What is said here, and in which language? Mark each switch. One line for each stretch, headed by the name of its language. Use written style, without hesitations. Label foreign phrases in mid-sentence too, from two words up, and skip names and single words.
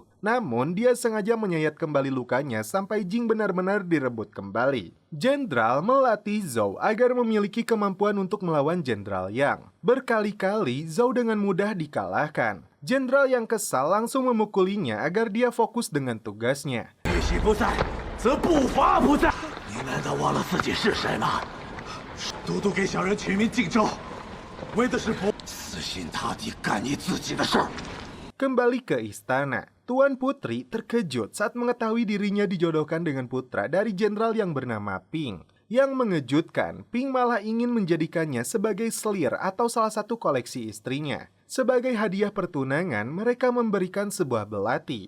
Indonesian: Namun dia sengaja menyayat kembali lukanya sampai Jing benar-benar direbut kembali. Jenderal melatih Zhou agar memiliki kemampuan untuk melawan Jenderal Yang. Berkali-kali Zhou dengan mudah dikalahkan. Jenderal yang kesal langsung memukulinya agar dia fokus dengan tugasnya.
Chinese: 玉玺不在，则步伐不在。你难道忘了自己是谁吗？都督给小人取名靖州，为的是不死心塌地干你自己的事儿。
Indonesian: Kembali ke istana, Tuan Putri terkejut saat mengetahui dirinya dijodohkan dengan putra dari jenderal yang bernama Ping. Yang mengejutkan, Ping malah ingin menjadikannya sebagai selir atau salah satu koleksi istrinya. Sebagai hadiah pertunangan, mereka memberikan sebuah belati.